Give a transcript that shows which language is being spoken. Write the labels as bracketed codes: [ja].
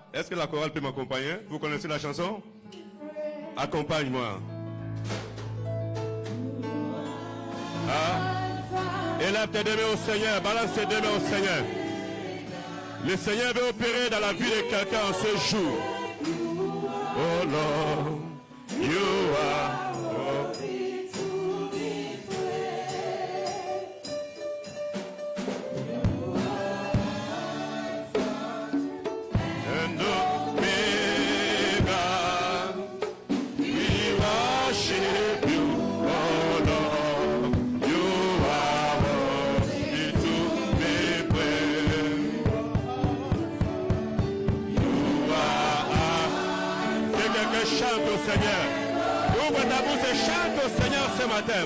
[fr] Est-ce que la chorale peut m'accompagner? Vous connaissez la chanson? Accompagne-moi. Élève tes deux mains au Seigneur. Balance tes deux mains au Seigneur. Le Seigneur veut opérer dans la vie de quelqu'un en ce jour. [en] Oh Lord. You are worthy to be praised. You are Alpha and Omega. We worship you, oh Lord. You are worthy to be praised. You are [fr] Quelqu'un chante au Seigneur. Ouvre ta bouche et chante au Seigneur ce matin.